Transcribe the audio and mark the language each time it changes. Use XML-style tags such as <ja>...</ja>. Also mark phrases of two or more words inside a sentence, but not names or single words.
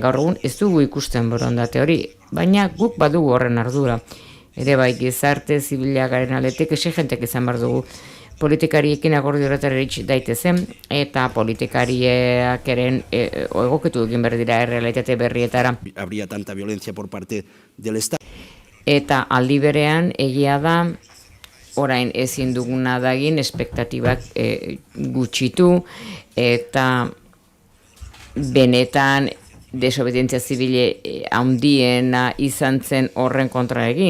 <eu>Gaur egun ez dugu ikusten borondate hori, baina guk badugu horren ardura. Ere bai, gizarte zibilak garen aldetik exigentek izan behar dugu. Politikariekin akordio horretara iritsi daitezen, eta politikariak eren egokitu egin behar dira errealitate berrietara.</eu> <es>Habría tanta violencia por parte del Estado.</es> <eu>Eta aldi berean egia da, orain ezin duguna dagin, espektatibak gutxitu, eta benetan desobedientzia zibile handiena izan zen horren kontra egin.</eu>